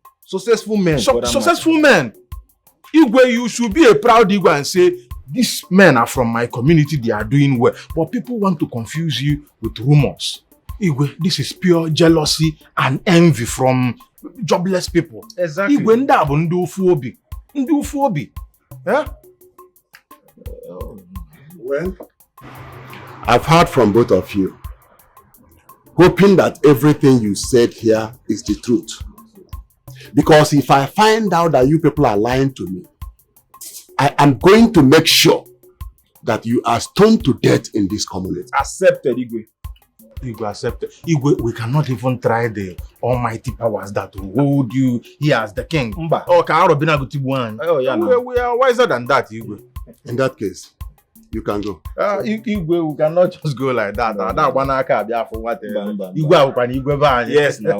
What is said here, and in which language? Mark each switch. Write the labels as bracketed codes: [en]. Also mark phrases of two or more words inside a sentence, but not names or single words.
[en] Successful men. Successful men. Igwe, you should be a proud Igwe and say, these men are from my community, they are doing well. But people want to confuse you with rumors. Igwe, this is pure jealousy and envy from jobless people. Exactly. [ig] Igwe, nda bụ ndị ofu obi. Ndị ofu obi. [en] Well, I've heard from both of you, hoping that everything you said here is the truth. Because if I find out that you people are lying to me, I am going to make sure that you are stoned to death in this community. Accepted, Igwe. Igwe, accepted. Igwe, we cannot even try the almighty powers that will hold you here as the king. We are wiser than that, Igwe. In that case, you can go. Igwe, we cannot just go like that. Yes, now.